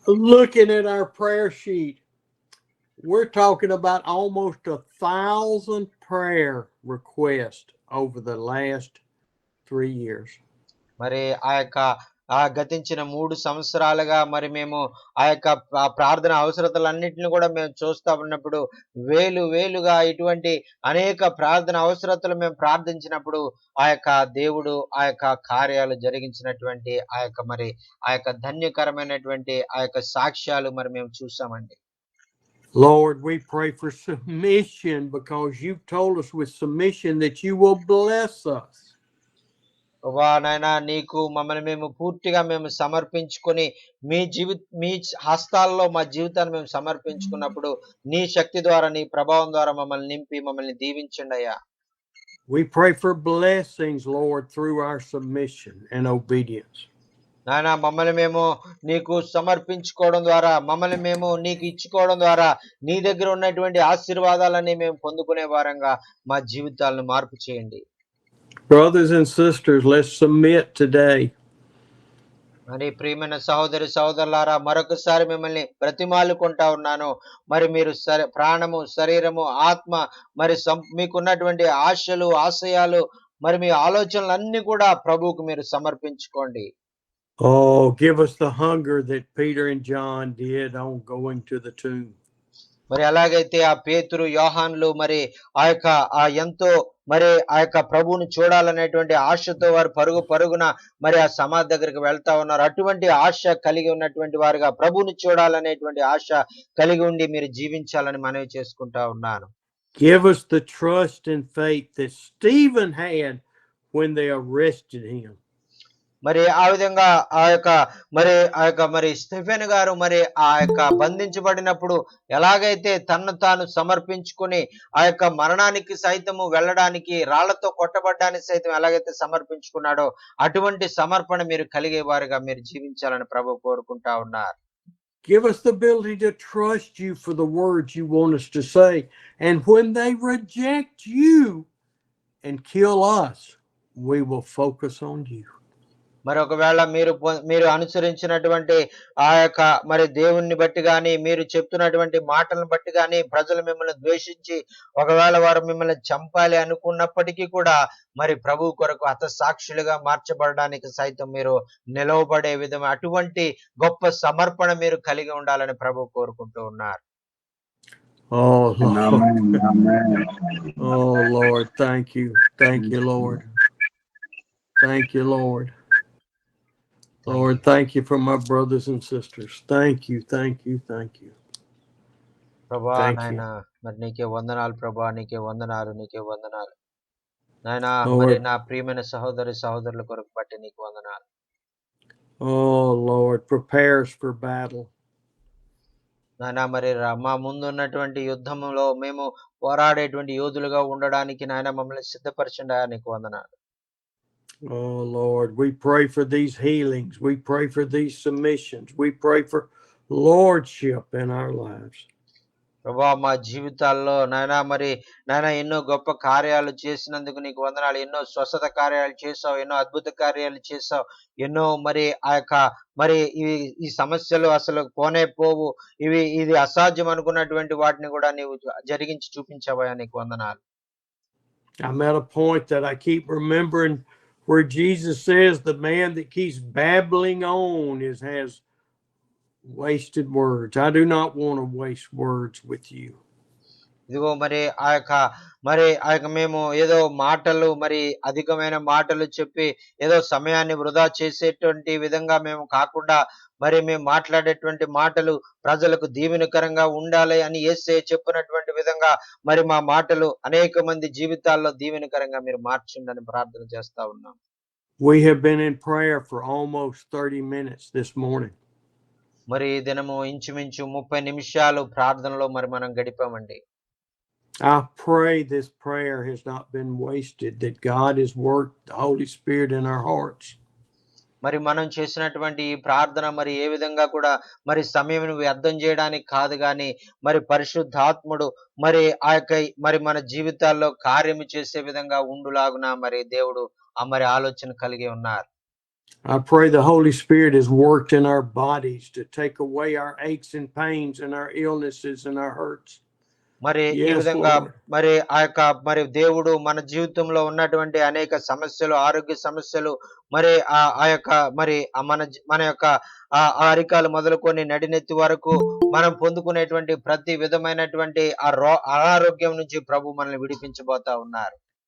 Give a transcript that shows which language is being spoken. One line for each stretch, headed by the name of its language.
English: Looking at our prayer sheet, we're talking about almost 1,000 prayer requests over the last 3 years.
Telugu: మరి ఆ యొక్క గతించిన 3 సంవత్సరాలుగా మరి మేము ఆ యొక్క ప్రార్థన అవసరతలన్నింటినీ కూడా మేము చూస్తా ఉన్నప్పుడు వేలుగా ఇటువంటి అనేక ప్రార్థన అవసరతలు మేము ప్రార్థించినప్పుడు ఆ యొక్క దేవుడు ఆ యొక్క కార్యాలు జరిగించినటువంటి ఆ యొక్క ధన్యకరమైనటువంటి ఆ యొక్క సాక్ష్యాలు మరి మేము చూసామండి.
English: Lord, we pray for submission because you've told us with submission that you will bless us.
Telugu: ప్రభా నాయనా నీకు మమ్మల్ని మేము పూర్తిగా మేము సమర్పించుకొని మీ హస్తాల్లో మా జీవితాన్ని మేము సమర్పించుకున్నప్పుడు నీ శక్తి ద్వారా నీ ప్రభావం ద్వారా మమ్మల్ని నింపి మమ్మల్ని దీవించండి అయ్యా.
English: We pray for blessings, Lord, through our submission and obedience.
Telugu: నాయనా మమ్మల్ని మేము నీకు సమర్పించుకోవడం ద్వారా మమ్మల్ని మేము నీకు ఇచ్చుకోవడం ద్వారా నీ దగ్గర ఉన్నటువంటి ఆశీర్వాదాలన్నీ మేము పొందుకునే వారంగా మా జీవితాలను మార్పు చేయండి.
English: Brothers and sisters, let's submit today.
Telugu: మరి ప్రియమైన సహోదరి సహోదరులారా మరొకసారి మిమ్మల్ని బ్రతిమాలుకుంటా ఉన్నాను. మరి మీరు ప్రాణము శరీరము ఆత్మ మరి మీకున్నటువంటి ఆశలు ఆశయాలు మరి మీ ఆలోచనలన్నీ కూడా ప్రభువుకు మీరు సమర్పించుకోండి.
English: Oh, give us the hunger that Peter and John did on going to the tomb.
Telugu: మరి ఎలాగైతే ఆ పేతురు యోహాన్లు మరి ఆ ఎంతో మరి ఆ యొక్క ప్రభువుని చూడాలనేటువంటి ఆశతో వారు పరుగున మరి ఆ సమాధి దగ్గరికి వెళ్తా ఉన్నారు. అటువంటి ఆశ కలిగి ఉన్నటువంటి వారుగా ప్రభువుని చూడాలనేటువంటి ఆశ కలిగి ఉండి మీరు జీవించాలని మనవి చేసుకుంటా ఉన్నాను.
English: Give us the trust and faith that Stephen had when they arrested him.
Telugu: మరి ఆ విధంగా మరి స్టెఫెన్ గారు మరి బంధించబడినప్పుడు ఎలాగైతే తన్ను తాను సమర్పించుకొని ఆ యొక్క మరణానికి సైతము వెళ్ళడానికి రాళ్లతో కొట్టబడ్డానికి సైతం ఎలాగైతే సమర్పించుకున్నాడో అటువంటి సమర్పణ మీరు కలిగే వారుగా మీరు జీవించాలని ప్రభు కోరుకుంటా ఉన్నారు.
English: Give us the ability to trust you for the words you want us to say. And when they reject you and kill us, we will focus on you.
Telugu: మరి ఒకవేళ మీరు అనుసరించినటువంటి ఆ యొక్క మరి దేవుణ్ణి బట్టి గాని మీరు చెప్తున్నటువంటి మాటలను బట్టి గాని ప్రజలు మిమ్మల్ని ద్వేషించి ఒకవేళ వారు మిమ్మల్ని చంపాలి అనుకున్నప్పటికీ కూడా మరి ప్రభు కొరకు హతసాక్షులుగా మార్చబడడానికి సైతం మీరు నిలవబడే విధంగా అటువంటి గొప్ప సమర్పణ మీరు కలిగి ఉండాలని ప్రభు కోరుకుంటూ ఉన్నారు.
English: Oh Lord. Oh Lord, thank you. Thank you, Lord. Thank you, Lord. Lord, thank you for my brothers and sisters. Thank you, thank you, thank you.
Telugu: ప్రభా నాయనా మరి నీకే వందనాలు ప్రభా, నీకే వందనాలు, నీకే వందనాలు నాయనా. మరి నా ప్రియమైన సహోదరి సహోదరుల కొరకు బట్టి నీకు వందనాలు.
English: Oh Lord, prepare us for battle.
Telugu: నాయనా మరి మా ముందు ఉన్నటువంటి యుద్ధంలో మేము పోరాడేటువంటి యోధులుగా ఉండడానికి నాయన మమ్మల్ని సిద్ధపరచండి. నీకు వందనాలు.
English: Oh Lord, we pray for these healings. We pray for these submissions. We pray for lordship in our lives.
Telugu: ప్రభా మా జీవితాల్లో నాయనా ఎన్నో గొప్ప కార్యాలు చేసినందుకు నీకు వందనాలు. ఎన్నో స్వస్థత కార్యాలు చేసావు, ఎన్నో అద్భుత కార్యాలు చేసావు, ఎన్నో మరి ఆ యొక్క మరి ఈ సమస్యలు అసలు పోనే పోవు, ఇది అసాధ్యం అనుకున్నటువంటి వాటిని కూడా నీవు జరిగించి చూపించావా, నీకు వందనాలు.
English: I'm at a point that I keep remembering where Jesus says the man that keeps babbling on has wasted words. I do not want to waste words with you.
Telugu: ఇదిగో మరి ఆ యొక్క మేము ఏదో మాటలు మరి అధికమైన మాటలు చెప్పి ఏదో సమయాన్ని వృధా చేసేటువంటి విధంగా మేము కాకుండా మరి మేము మాట్లాడేటువంటి మాటలు ప్రజలకు దీవెనకరంగా ఉండాలి అని యేసయ్య చెప్పినటువంటి విధంగా మరి మా మాటలు అనేక మంది జీవితాల్లో దీవెనకరంగా మీరు మార్చండి ప్రార్థన చేస్తా ఉన్నాం.
English: We have been in prayer for almost 30 minutes this morning.
Telugu: మరి దినము ఇంచుమించు 30 నిమిషాలు ప్రార్థనలో మరి మనం గడిపామండి.
English: I pray this prayer has not been wasted, that God has worked the Holy Spirit in our hearts.
Telugu: మరి మనం చేసినటువంటి ఈ ప్రార్థన మరి ఏ విధంగా కూడా మరి సమయం వ్యర్థం చేయడానికి కాదు గాని మరి పరిశుద్ధాత్ముడు మరి ఆ యొక్క మరి మన జీవితాల్లో కార్యము చేసే విధంగా ఉండులాగున మరి దేవుడు మరి ఆలోచన కలిగి ఉన్నారు.
English: I pray the Holy Spirit has worked in our bodies to take away our aches and pains and our illnesses and our hurts.
Telugu: మరి ఈ విధంగా మరి ఆ యొక్క మరి దేవుడు మన జీవితంలో ఉన్నటువంటి అనేక సమస్యలు, ఆరోగ్య సమస్యలు మరి ఆ యొక్క మరి మన యొక్క అరికాలు మొదలుకొని నడినెత్తి వరకు మనం పొందుకునేటువంటి ప్రతి విధమైనటువంటి అనారోగ్యం నుంచి ప్రభు మనల్ని విడిపించబోతా ఉన్నారు.